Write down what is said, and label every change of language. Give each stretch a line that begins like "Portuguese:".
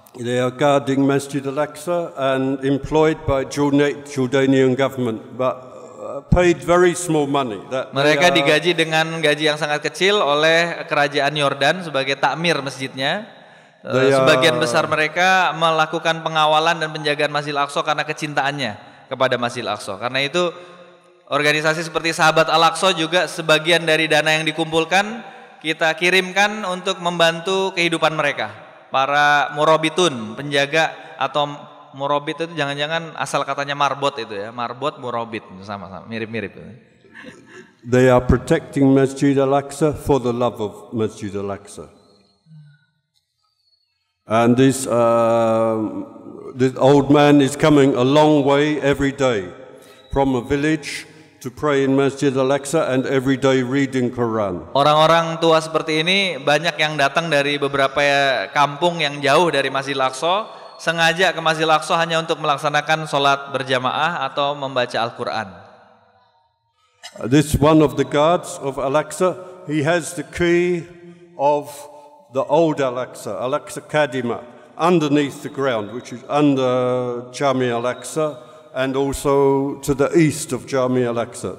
English: They are guarding Masjid Al-Aqsa and employed by Jordanian government, but paid very small money.
Indonesian: Mereka digaji dengan gaji yang sangat kecil oleh kerajaan Yordan sebagai takmir masjidnya. Sebagian besar mereka melakukan pengawalan dan penjagaan Masjidil Aqsa karena kecintaannya kepada Masjidil Aqsa. Karena itu organisasi seperti Sahabat Al-Aqsa juga sebagian dari dana yang dikumpulkan kita kirimkan untuk membantu kehidupan mereka. Para murabitun, penjaga, atau murabit itu jangan-jangan asal katanya marbot itu ya, marbot murabit, sama-sama mirip-mirip.
English: They are protecting Masjid Al-Aqsa for the love of Masjid Al-Aqsa. And this old man is coming a long way every day from a village to pray in Masjid Al-Aqsa and every day reading Quran.
Indonesian: Orang-orang tua seperti ini banyak yang datang dari beberapa kampung yang jauh dari Masjidil Aqsa, sengaja ke Masjidil Aqsa hanya untuk melaksanakan sholat berjamaah atau membaca Al-Quran.
English: This one of the guards of Al-Aqsa, he has the key of the old Al-Aqsa, Al-Aqsa Kadima, underneath the ground, which is under Jami Al-Aqsa, and also to the east of Jami Al-Aqsa.